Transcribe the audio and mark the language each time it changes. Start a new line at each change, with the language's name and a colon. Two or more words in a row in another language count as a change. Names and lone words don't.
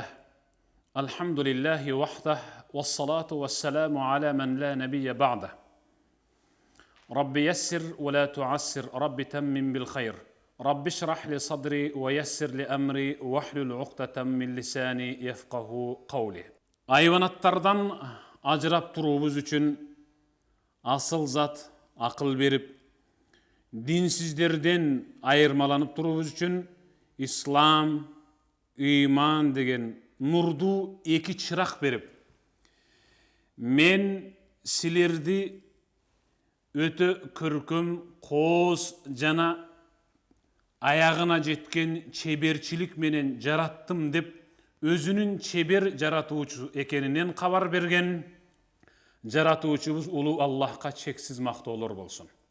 Arabic: الحمد لله وحده. والصلاة والسلام على من لا نبي بعده. رب يسر ولا تعسر. رب تمم بالخير. رب اشرح لي صدري ويسر لي أمري واحلل عقدة من لساني يفقهوا قولي.
Kyrgyz: Айбанаттардан айрап турубуз үчүн асыл зат акыл берип динсиздерден айырмаланып турубуз үчүн Ислам, иман деген нурду эки чырак берип мен силерди өтө көркүм көз жана аягына жеткен чеберчилик менен жараттым деп өзүнүн чебер жаратуучу экенинен кабар берген жаратуучубуз улу Аллахка чексиз мактоолор болсун.